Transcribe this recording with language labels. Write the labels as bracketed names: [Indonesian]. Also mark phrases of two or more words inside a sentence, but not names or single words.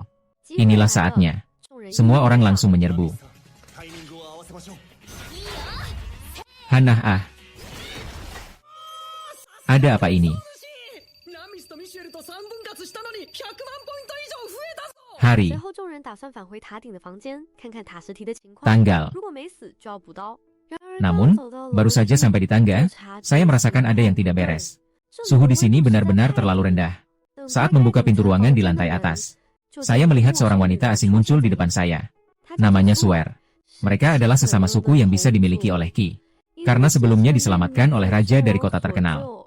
[Indonesian] Inilah saatnya. Semua orang langsung menyerbu. Hanah. Ada apa ini? Hari, [Chinese] 随后众人打算返回塔顶的房间，看看塔什提的情况。 [Indonesian] tanggal. [Chinese] 如果没死，就要补刀。 [Indonesian] Namun, baru saja sampai di tangga, saya merasakan ada yang tidak beres. Suhu di sini benar-benar terlalu rendah. Saat membuka pintu ruangan di lantai atas, saya melihat seorang wanita asing muncul di depan saya. Namanya Suer. Mereka adalah sesama suku yang bisa dimiliki oleh Qi. Karena sebelumnya diselamatkan oleh raja dari kota terkenal.